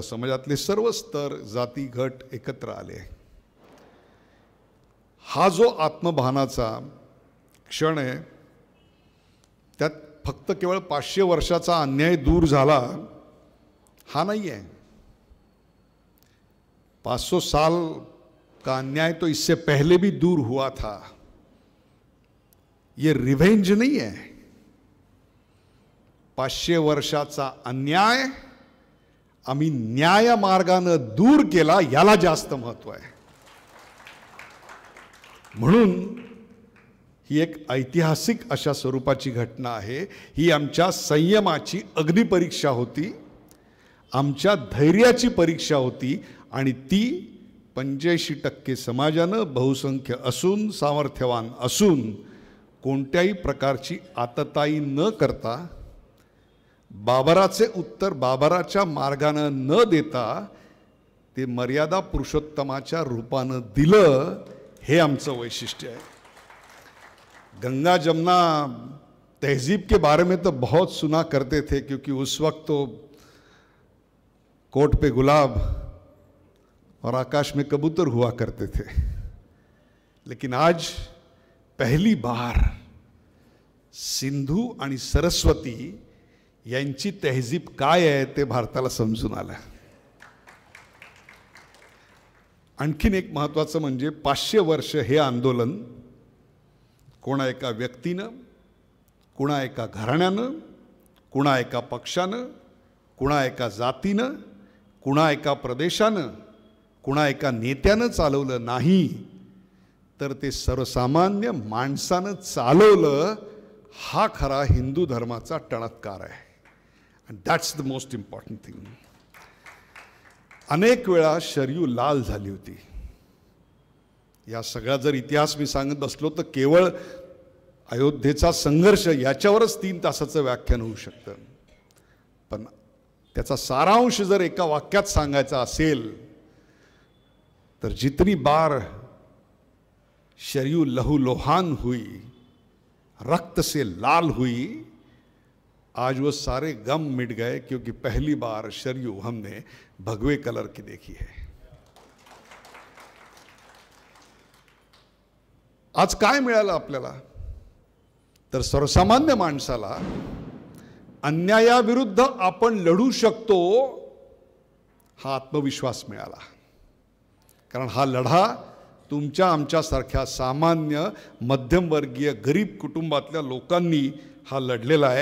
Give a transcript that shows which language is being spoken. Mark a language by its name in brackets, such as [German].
[Marathi] समाजातले सर्व स्तर जाती गट एकत्र आले. हा जो आत्मभानाचा क्षण आहे त्यात फक्त केवळ 500 वर्षाचा अन्याय दूर झाला हा [Hindi] नहीं है. 500 साल का अन्याय तो इससे पहले भी दूर हुआ था. ये रिवेंज नहीं है. [Marathi] 500 वर्षाचा अन्याय आम्ही न्याय मार्गाने दूर केला याला जास्त महत्व आहे. म्हणून ही एक ऐतिहासिक अशा स्वरूपाची घटना आहे. ही आमच्या संयमाची अग्निपरीक्षा होती, आमच्या धैर्याची परीक्षा होती आणि ती 85% समाजानं बहुसंख्य असून सामर्थ्यवान असून कोणत्याही प्रकारची आतताई न करता बाबराचे उत्तर बाबराच्या मार्गानं न देता ते मर्यादा पुरुषोत्तमाच्या रूपानं दिलं. हे आमचं वैशिष्ट्य आहे. [Hindi] गंगा जमुना तहजीब के बारे में तो बहुत सुना करते थे क्योंकि उस वक्त तो कोट पे गुलाब और आकाश में कबूतर हुआ करते थे. लेकिन आज पहली बार [Marathi] सिंधू आणि सरस्वती यांची तहजीब काय आहे ते भारताला समजून आलं. आणखीन एक महत्त्वाचं म्हणजे 500 वर्ष हे आंदोलन कोणा एका व्यक्तीनं, कोणा एका घराण्यानं, कोणा एका पक्षानं, कोणा एका जातीनं, कोणा एका प्रदेशानं, कोणा एका नेत्यानं चालवलं नाही, तर ते सर्वसामान्य माणसानं चालवलं. हा खरा हिंदू धर्माचा टणत्कार आहे. [English] And that's the most important thing. [Marathi] अनेक वेळा शरयू लाल झाली होती. या सगळा जर इतिहास मी सांगत बसलो तर केवळ अयोध्येचा संघर्ष याच्यावरच 3 तासाचं व्याख्यान होऊ शकतं. पण त्याचा सारांश जर एका वाक्यात सांगायचा असेल तर [Hindi] जितनी बार शरयू लहू लोहान हुई, रक्त से लाल हुई, आज वो सारे गम मिट गए क्योंकि पहली बार शरयू हमने भगवे कलर की देखी है. [Marathi] आज काय मिळालं आपल्याला तर सर्वसामान्य माणसाला अन्यायाविरुद्ध आपण लढू शकतो हा आत्मविश्वास मिळाला. कारण हा लढा तुमच्या आमच्यासारख्या सामान्य मध्यमवर्गीय गरीब कुटुंबातल्या लोकांनी हा लढलेला आहे.